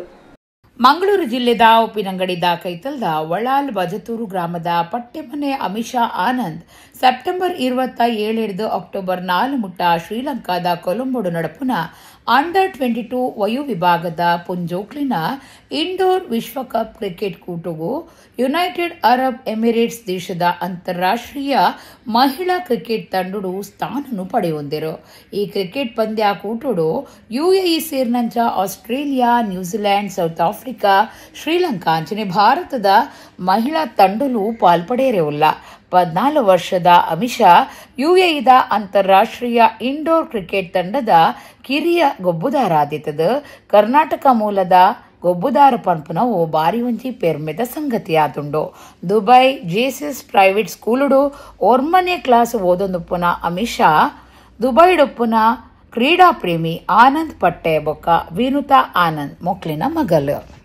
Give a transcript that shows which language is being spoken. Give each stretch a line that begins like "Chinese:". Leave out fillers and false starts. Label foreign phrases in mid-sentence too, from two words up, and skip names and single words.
Tulu: ಮಂಗಳೂರು ಜಿಲ್ಲೆದ ಉಪ್ಪಿನಂಗಡಿದ ಕೈತಲ್ದ ವಳಾಲ್ ಬಜತೂರು ಗ್ರಾಮದ ಪಟ್ಟೆಮನೆ ಅಮಿಷಾ ಆನಂದ್ ಸೆಪ್ಟೆಂಬರ್ 27 ಅಕ್ಟೋಬರ್ 4 ಮುಟ್ಟ ಶ್ರೀಲಂಕಾದ ಕೊಲಂಬೋಡು ನಡಪುನ ಅಂಡರ್ 22 ವಯು ವಿಭಾಗದ ಪುಂಜೋಕ್ಲಿನ ಇಂಡೋರ್ ವಿಶ್ವಕಪ್ ಕ್ರಿಕೆಟ್ ಕೂಟುಗೂ ಯುನೈಟೆಡ್ ಅರಬ್ ಎಮಿರೇಟ್ಸ್ ದೇಶದ ಅಂತಾರಾಷ್ಟ್ರೀಯ ಮಹಿಳಾ ಕ್ರಿಕೆಟ್ ತಂಡಡು ಸ್ಥಾನನು ಪಡೆಯೊಂದಿರು. ಈ ಕ್ರಿಕೆಟ್ ಪಂದ್ಯ ಕೂಟುಡು ಯುಎಇ ಸೇರಿನಂಚ ಆಸ್ಟ್ರೇಲಿಯಾ, ನ್ಯೂಜಿಲೆಂಡ್, ಸೌತ್ ಆಫ್ರಿಕಾ, ಶ್ರೀಲಂಕಾ ಅಂಚನೆ ಭಾರತದ ಮಹಿಳಾ ತಂಡಲು ಪಾಲ್ಪಡೆಯರೆವುಲ್ಲ. 14 ವರ್ಷದ ಅಮಿಷಾ ಯುಎಇದ ಅಂತಾರಾಷ್ಟ್ರೀಯ ಇಂಡೋರ್ ಕ್ರಿಕೆಟ್ ತಂಡದ ಕಿರಿಯ ಗೊಬ್ಬುದಾರಾದಿತದ ಕರ್ನಾಟಕ ಮೂಲದ ಗೊಬ್ಬುದಾರ ಪಂಪುನವು ಬಾರಿ ಒಂಜಿ ಪೆರ್ಮೆದ ಸಂಗತಿಯಾದುಂಡು. ದುಬೈ ಜೇಸಸ್ ಪ್ರೈವೇಟ್ ಸ್ಕೂಲುಡು ಓರ್ಮನೆ ಕ್ಲಾಸ್ ಓದೊಂದುಪ್ಪುನ ಅಮಿಷಾ ದುಬೈಡುಪ್ಪುನ ಕ್ರೀಡಾ ಪ್ರೇಮಿ ಆನಂದ್ ಪಟ್ಟೆ ಬೊಕ್ಕ ವಿನುತಾ ಆನಂದ್ ಮೊಕ್ಲಿನ ಮಗಲು.